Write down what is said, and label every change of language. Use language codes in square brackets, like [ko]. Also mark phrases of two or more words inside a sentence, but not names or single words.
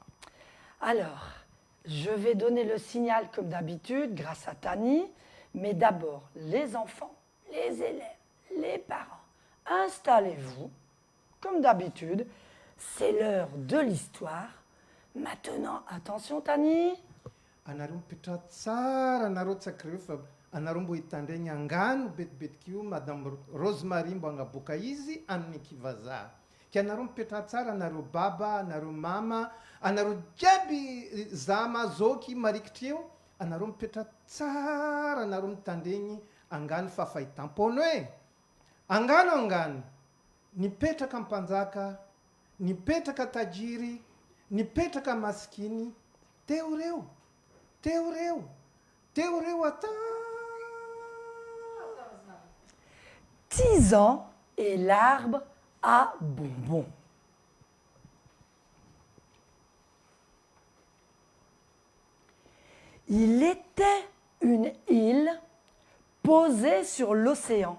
[fr] Alors, je vais donner le signal comme d'habitude, grâce à Tani, mais d'abord, les enfants, les élèves, les parents, installez-vous, comme d'habitude, c'est l'heure de l'histoire. Maintenant, attention Tani. [mg] Anarum pitra tsara nareo sakireo fa anareo mbo hitandray ny angano betibetiky io madame Rosemary mbo hagnaboaka izy amin'ny kivazaha. Ka anareo mipitra tsara anareo baba, anareo mama, anareo jiaby zama zoky marikitra eo, anareo mipitra tsara anareo mitandregny angano fa fahitam-pono e. Angano, nipetraka mpanjaka, nipetraka tajiry, nipetraka maskiny, teo reo ata. [fr] 10 ans et l'arbre à bonbons. Il était une île posée sur l'océan.